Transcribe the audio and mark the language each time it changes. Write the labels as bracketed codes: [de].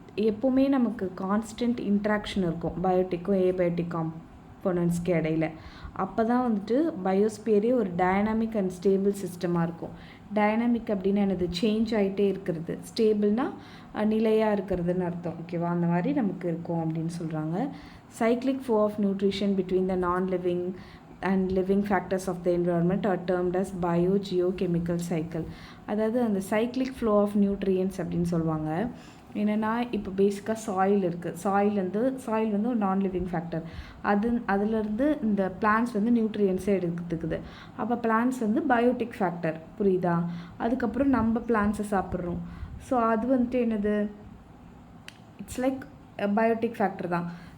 [ta] எப்போவுமே நமக்கு constant interaction இருக்கும் பயோட்டிக்கும் ஏபயோட்டிக் காம்போனன்ட்ஸ்க்கு இடையில. அப்போ தான் வந்துட்டு பயோஸ்பியரே ஒரு டைனாமிக் அண்ட் ஸ்டேபிள் சிஸ்டமாக இருக்கும். டைனாமிக் அப்படின்னா என்னது, சேஞ்ச் ஆகிட்டே இருக்கிறது. ஸ்டேபிள்னால் நிலையாக இருக்கிறதுன்னு அர்த்தம். ஓகேவா? அந்த மாதிரி நமக்கு இருக்கும் அப்படின்னு சொல்கிறாங்க. [en] cyclic flow of nutrition between the non-living and living factors of the environment are termed as biogeochemical cycle. [ta] அதாவது அந்த [en] cyclic flow of nutrients [ta] அப்படின்னு சொல்லுவாங்க. என்னென்னா, இப்போ பேசிக்காக சாயில் இருக்குது. சாயில் வந்து ஒரு நான் லிவிங் ஃபேக்டர். அதுலேருந்து இந்த பிளான்ட்ஸ் வந்து நியூட்ரியன்ஸை எடுத்துக்குது. அப்போ பிளான்ட்ஸ் வந்து பயோட்டிக் ஃபேக்டர். புரியுதா? அதுக்கப்புறம் நம்ம பிளான்ட்ஸை சாப்பிட்றோம். ஸோ அது வந்துட்டு என்னது, இட்ஸ் லைக் பயோட்டிக் ஃபேக்டர் தான்.